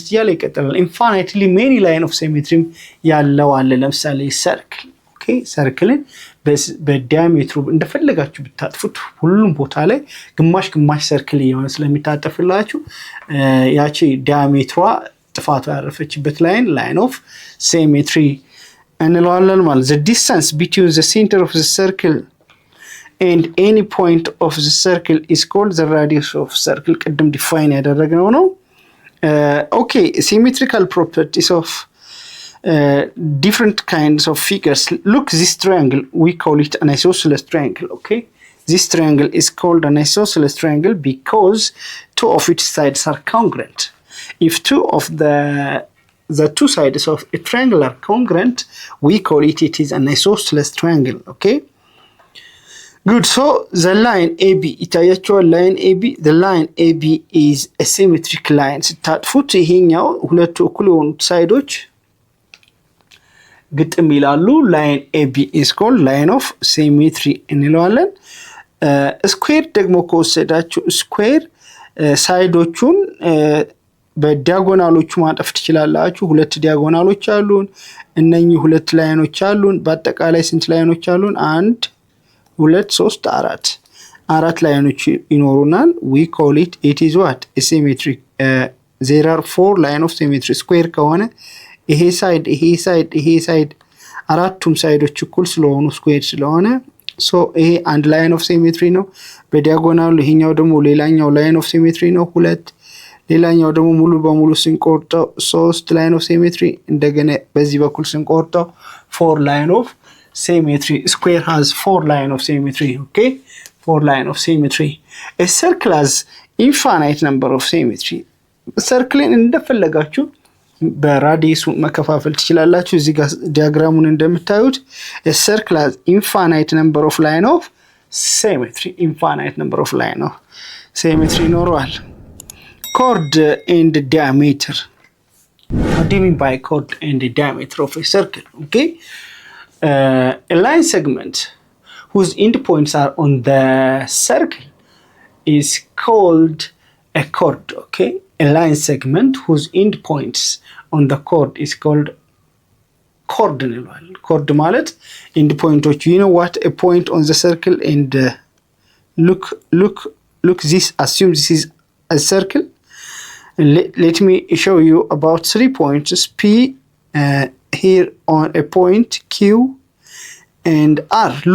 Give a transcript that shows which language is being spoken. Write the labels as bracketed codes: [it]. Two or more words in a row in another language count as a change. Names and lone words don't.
[am] እያለ ይቀጥላል። [en] infinitely many line of symmetry [am] ያለው አለ። ለምሳሌ ሰርክል፣ ኦኬ፣ ሰርክልን በዲያሜትሩ እንደፈለጋችሁ ብታጥፉት ሁሉም ቦታ ላይ ግማሽ ሰርክል የሆነ ስለሚታጠፍላችሁ ያቺ ዲያሜትሯ ጥፋቱ ያረፈችበት [en] line of symmetry [am] እንለዋለን ማለት። [en] The distance between the center of the circle and any point of the circle is called the radius of circle. [am] ቅድም ዲፋይን ያደረግነው ነው። [en] Okay, symmetrical properties of different kinds of figures. Look, this triangle, we call it an isosceles triangle. Okay, this triangle is called an isosceles triangle because two of its sides are congruent. If two of the two sides of a triangle are congruent, we call it is an isosceles triangle. Okay, good. So the line AB, ይታያችኋል line AB, the line AB is a symmetric line. [am] ስታጥፉት ይሄኛው ሁለቱ እኩል የሆኑት ሳይዶች ግጥም ይላሉ። [en] line AB is called line of symmetry [am] እንለዋለን። ስኩዌር ደግሞ ከወሰዳችሁ ስኩዌር ሳይዶቹን በዲያጎናሎቹ ማጠፍ ትችላላችሁ። ሁለት ዲያጎናሎች አሉን፣ እነኚህ ሁለት ላይኖች አሉን። በአጠቃላይ ስንት ላይኖች አሉን? [en] 1 2 3 4 [am] አራት ላይኖች ይኖሩናል። [en] we call it is what a symmetry there are 4 line of symmetry square [am] ከሆነ ይሄ ሳይድ አራቱም ሳይዶች እኩል ስለሆኑ ስኩዌር ስለሆነ ሶ ይሄ አንድ [en] line of symmetry [am] ነው። በዲያጎናሉ ይሄኛው ደግሞ ሌላኛው [en] line of symmetry [am] ነው 2 ሌላኛው ደግሞ ሙሉ በሙሉ ስንቆርጠው 3 [en] line of symmetry [am] እንደገና በዚህ በኩል ስንቆርጠው 4 [en] line of symmetry square has 4 line of symmetry. Okay, 4 line of symmetry. A circle has infinite number of symmetry. [am] ሰርክልን እንደፈለጋችሁ በራዲየሱ መከፋፈል ትችላላችሁ። እዚህ ጋር ዲያግራሙን እንደምታዩት [en] a circle has infinite number of line of symmetry. Infinite number of line of symmetry ይኖረዋል። chord and diameter. What do you mean by chord and diameter of a circle? Okay, a line segment whose endpoints are on the circle is called a chord. Okay, a line segment whose endpoints on the chord is called chord. Chord ማለት endpoinቶች. You know what a point on the circle and look this, assume this is a circle. Let me show you about 3 points P here on a point Q and R.